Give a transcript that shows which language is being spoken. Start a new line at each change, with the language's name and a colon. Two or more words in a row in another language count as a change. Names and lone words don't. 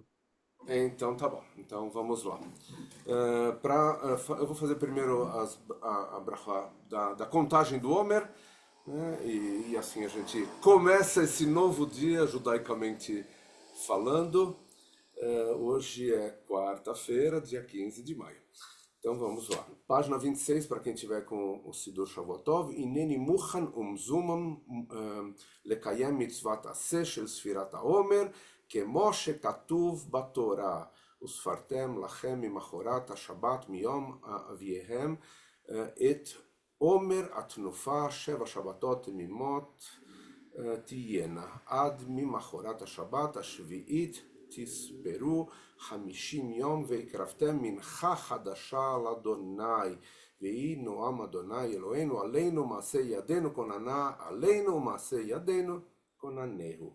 Portuguese: Então tá bom, então vamos lá. Eu vou fazer primeiro a brachá da contagem do Homer, né? E assim a gente começa esse novo dia judaicamente falando. Hoje é quarta-feira, dia 15 de maio. Então vamos lá. Página 26, para quem tiver com o Sidur Shavuotov.
Hebrew: הנני מוכן ומזומן לקיים מצוות עשה של ספירת העומר, כמו שכתוב בתורה, וספרתם לכם ממחרת השבת מיום אביהם את עומר התנופה 7 שבתות תמימות תהיינה, עד ממחרת השבת השביעית תספרו 50 יום והקרבתם מנחה חדשה לאדוני, ויהי נועם אדוני אלוהינו עלינו מעשה ידינו כוננה עלינו ומעשה ידינו כוננהו.